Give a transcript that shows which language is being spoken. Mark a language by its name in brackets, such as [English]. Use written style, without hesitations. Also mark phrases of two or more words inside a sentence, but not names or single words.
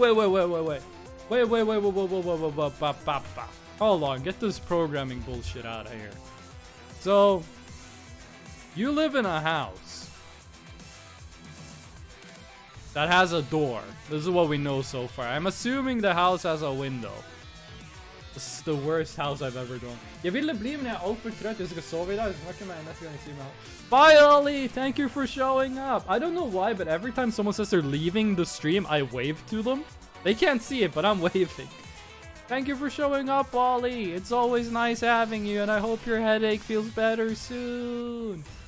[English] Hold on, get this programming bullshit out of here. So, you live in a house that has a door. This is what we know so far. I'm assuming the house has a window. This is the worst house I've ever done. [Norwegian] Jeg ville bli, men jeg er altfor trøtt. Jeg skal sove I dag. Snakker med neste gang jeg sier meg. [English] Bye, Ollie! Thank you for showing up. I don't know why, but every time someone says they're leaving the stream, I wave to them. They can't see it, but I'm waving. Thank you for showing up, Ollie. It's always nice having you, and I hope your headache feels better soon.